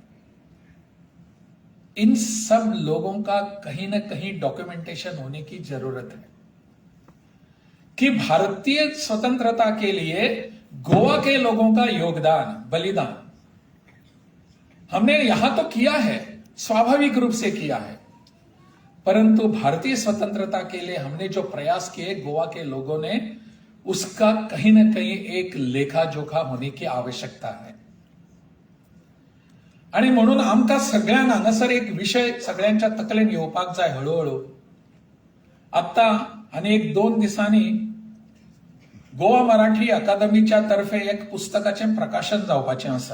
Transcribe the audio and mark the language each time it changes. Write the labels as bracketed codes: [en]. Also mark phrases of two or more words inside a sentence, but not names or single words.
[hi] इन सब लोगों का कहीं ना कहीं डॉक्यूमेंटेशन होने की जरूरत है कि भारतीय स्वतंत्रता के लिए गोवा के लोगों का योगदान, बलिदान हमने यहां तो किया है, स्वाभाविक रूप से किया है, परंतु भारतीय स्वतंत्रता के लिए हमने जो प्रयास किए गोवा के लोगों ने, उसका कहीं ना कहीं एक लेखा जोखा होने की आवश्यकता है। [kok] आणि म्हणून आमकां सगळ्यांक हांगासर एक विषय सगळ्यांच्या तकलेन येवपाक जाय हळूहळू। आता आनी 1-2 दिसांनी गोवा मराठी अकादमीच्या तर्फे एक पुस्तकाचे प्रकाशन जावपाचें आसा।